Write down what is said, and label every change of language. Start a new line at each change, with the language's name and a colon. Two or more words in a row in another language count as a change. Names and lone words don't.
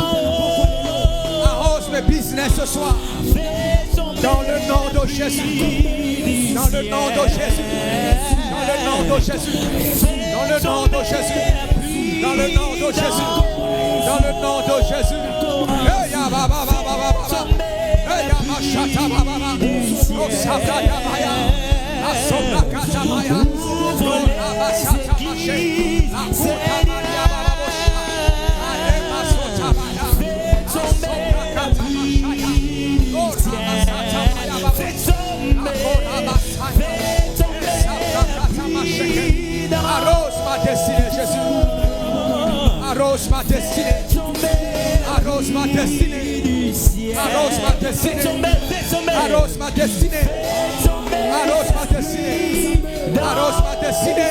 French: Arrose mes business ce soir. Dans le nom de Jésus. Dans le nom de Jésus. Dans le nom de Jésus. Dans le nom de Jésus. Dans le nom de Jésus. Dans le nom de Jésus. Hey ya ba ba ba ba ba. Hey ya ma shata ba ba ba. No sabra ya ba ya. La sobra kata ba ya. No la ba shata ba she. La kuta ba ya ba ba bo. Ale ma sota ba ya. La sobra kata ba ya. No la ba shata ba ya ba bo. La kota ba sa ya. Sabra kata ba she. Arrose ma destinée, Jésus. Arrose ma destinée. Arrose ma destinée. Arrose ma destinée. Arrose ma destinée. Arrose ma destinée. Arrose ma destinée.